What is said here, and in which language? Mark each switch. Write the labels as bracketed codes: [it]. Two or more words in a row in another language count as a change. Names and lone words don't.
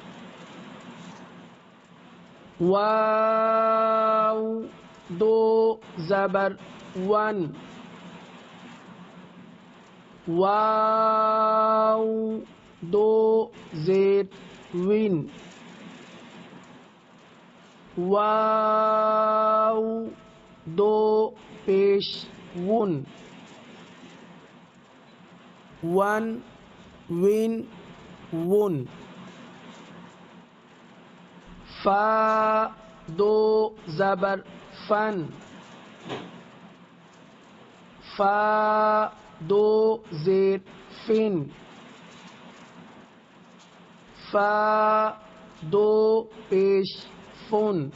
[ur] واو دو زبر ون واو دو زیر وین واو دو پیش ون ون وین ون فا دو زبر فن فا دو زیر فن فا دو پیش فن